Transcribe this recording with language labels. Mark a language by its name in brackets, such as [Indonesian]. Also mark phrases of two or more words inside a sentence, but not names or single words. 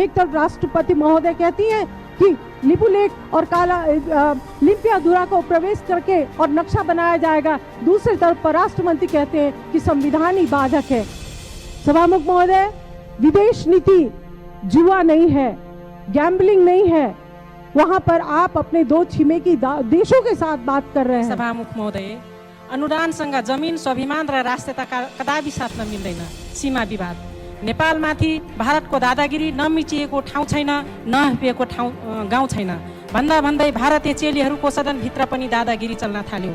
[Hindi] एक तरफ राष्ट्रपति महोदय कहती हैं कि लिपुलेख और लिम्पियाधुरा को प्रवेश करके और नक्शा बनाया जाएगा, दूसरी तरफ परराष्ट्र मंत्री कहते हैं कि संविधान ही बाधक है। सभामुख महोदय, विदेश नीति जुआ नहीं है, गैम्बलिंग नहीं है, वहां पर आप अपने दो छिमेकी देशों के साथ बात कर रहे हैं। [Nepali] सभामुख महोदय, अनुदानसँग जमिन, स्वाभिमान र राष्ट्रियता कदापि साथ मिल्दैन। सीमा विवाद, नेपालमाथि भारतको दादागिरी नमिचिएको ठाउँ छैन, नहपिएको गाउँ छैन भन्दा भन्दै भारतीय चेलीहरूको सदनभित्र पनि दादागिरी चल्न थाल्यो।